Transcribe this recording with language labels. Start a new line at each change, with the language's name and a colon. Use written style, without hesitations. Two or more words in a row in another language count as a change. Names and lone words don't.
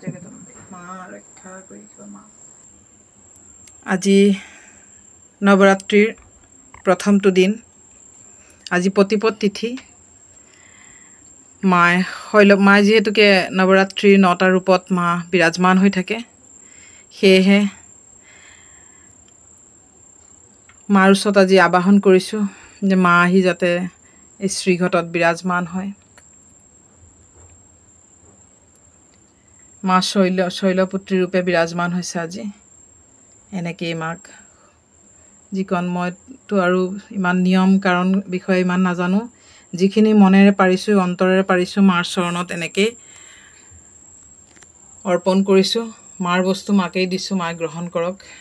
Assamese: জগদম্বে মা ৰক্ষা কৰিব মা আজি নবৰাত্ৰিৰ প্ৰথমটো দিন আজি প্ৰতিপদ তিথি মায় যেহেতুকে নবৰাত্ৰিৰ 9টা ৰূপত মা বিৰাজমান হৈ থাকে সেয়েহে মাৰ ওচৰত আজি আবাহন কৰিছোঁ যে মা আহি যাতে এই শ্ৰীঘটত বিৰাজমান হয় মা শৈলপুত্ৰী ৰূপে বিৰাজমান হৈছে আজি এনেকৈ মাক যিকণ মইতো আৰু ইমান নিয়ম কাৰণ বিষয়ে ইমান নাজানো যিখিনি মনেৰে পাৰিছোঁ অন্তৰেৰে পাৰিছোঁ মাৰ চৰণত এনেকৈ অৰ্পণ কৰিছোঁ মাৰ বস্তু মাকেই দিছোঁ মা গ্ৰহণ কৰক